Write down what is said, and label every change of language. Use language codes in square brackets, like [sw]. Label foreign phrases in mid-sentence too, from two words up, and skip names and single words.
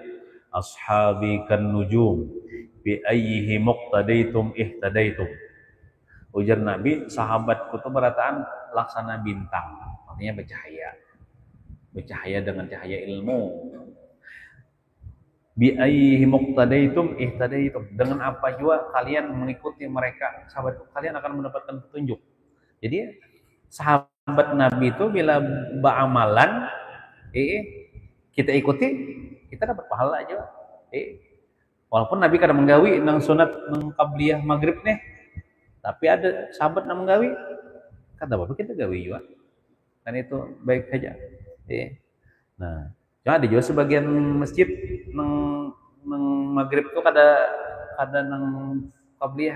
[ar] Ashabi kan nujum bi ayyihi muqtadaitum ihtadaitum. [bjn] Ujar Nabi, sahabatku itu berataan laksana bintang, artinya bercahaya dengan cahaya ilmu. [ar] Bi ayyihi muqtadaitum ihtadaitum, [id] dengan apa juga kalian mengikuti mereka, sahabat kalian akan mendapatkan petunjuk. [bjn] Jadi sahabat Nabi itu bila beramalan, kita ikuti, kita dapat pahala aja. Walaupun Nabi kadang menggawi nang sunat nang qabliyah maghrib nih, tapi ada sahabat nang menggawi, kata apa kita gawi juga. [id] Kan itu baik saja. [bjn] Nah, cuma ada juga sebagian masjid nang maghrib tuh kada nang qabliyah.